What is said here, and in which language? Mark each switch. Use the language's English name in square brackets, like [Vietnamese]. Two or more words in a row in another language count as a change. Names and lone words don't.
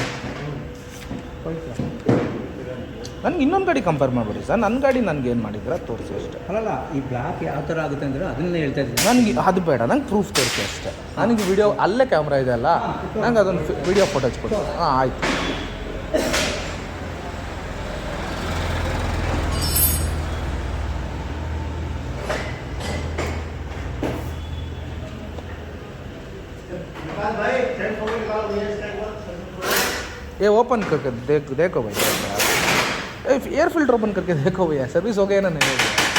[Kannada] ನನಗೆ ಇನ್ನೊಂದು ಗಾಡಿ ಕಂಪೇರ್ ಮಾಡ್ಬಿಡಿ ಸರ್. ನನ್ನ ಗಾಡಿ ನನಗೆ ಏನು ಮಾಡಿದ್ರೆ ತೋರಿಸಿ ಅಷ್ಟೇ. ಅಲ್ಲಲ್ಲ, ಈ ಬ್ಲಾಕ್ ಯಾವ ಥರ ಆಗುತ್ತೆ ಅಂದರೆ ಅದನ್ನೇ ಹೇಳ್ತಾ ಇದ್ದೀನಿ. ನನಗೆ ಅದು ಬೇಡ, ನಂಗೆ ಪ್ರೂಫ್ ತೋರಿಸಿ ಅಷ್ಟೇ. ನನಗೆ ವಿಡಿಯೋ ಅಲ್ಲೇ ಕ್ಯಾಮ್ರಾ ಇದೆ ಅಲ್ಲ, ನಂಗೆ ಅದೊಂದು ವಿಡಿಯೋ ಫೋಟೋಸ್ ಕೊಡಿ. ಹಾಂ, ಆಯಿತು. [Hindi] ये ओपन करके देखो भाई, एयर फिल्टर ओपन करके देखो भैया, सर्विस हो गया ना नहीं हो गया?